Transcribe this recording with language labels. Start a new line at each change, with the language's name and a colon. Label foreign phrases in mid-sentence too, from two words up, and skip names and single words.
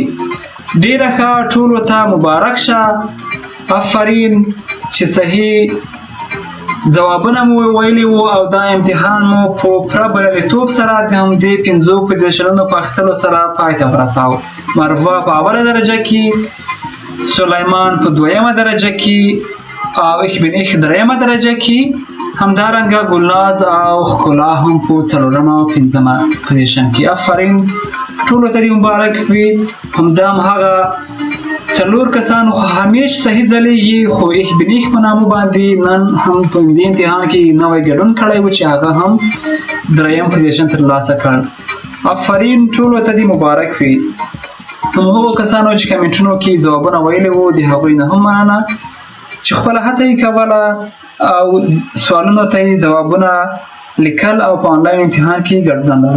Pashto: ډېره ښه ټولو ته مبارک شه آفرین چې صحیح ځوابونه مو ویلي وو. او دا امتحان مو په پوره بریالیتوب سره د همدې 5 پوزیشنونو په اخیستلو سره پای ته ورساوه. مروه په اوله درجه کې، سلیمان په 2مه درجه کې، او ich bin ich 3مه درجه کې. همدارنګه ګلناز او ښکلا هم په 4مه او 5مه پوزیشن کې. آفرین ټولو ته دې مبارک وي. همدا هغه 4 کسانو همیش صحیح ځلیږي، خو ich bin ich په نامو باندې نن هم په دې امتحان کې نوی ګډون کړی و چې هغه هم 3م پوزیشن ترلاسه کړ. آفرین ټولو ته دې مبارک وي. همغو کسانو چې کمنټونو کې ځوابونه ویلي وو د هغوی نه هم مننه چې خپله هڅه یې کوله او سوالونو ته یې ځوابونه لیکل او په آنلاین امتحان کې ګډون لرو.